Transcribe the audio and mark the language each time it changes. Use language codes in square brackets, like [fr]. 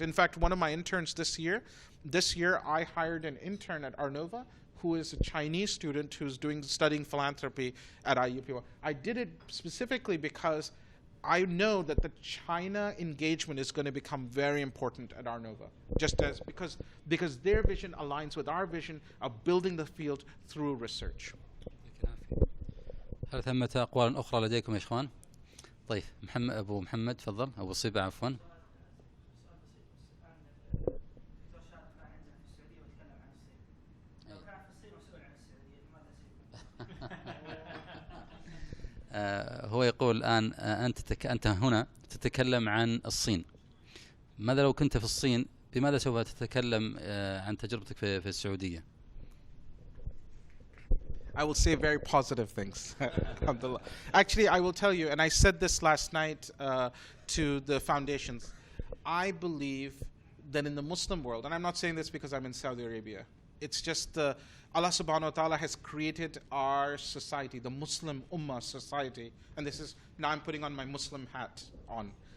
[en] In fact, one of my interns this year I hired an intern at arnova who is a Chinese student who's studying philanthropy at IUPUI. I did it specifically because I know that the China engagement is going to become very important at arnova, because their vision aligns with our vision of building the field through research. [ar] هل ثمة أقوال أخرى لديكم يا إخوان؟ طيب أبو محمد تفضل، أبو صيبة عفوا. هو يقول الآن أنت هنا تتكلم عن الصين. ماذا لو كنت في الصين؟ بماذا سوف تتكلم عن تجربتك في السعودية؟ [en] I will say very positive things. Actually, I will tell you, and I said this last night to the foundations. I believe that in the Muslim world, and I'm not saying this because I'm in Saudi Arabia, it's just Allah subhanahu wa ta'ala has created our society, the Muslim Ummah society, and this is, now I'm putting on my Muslim hat on.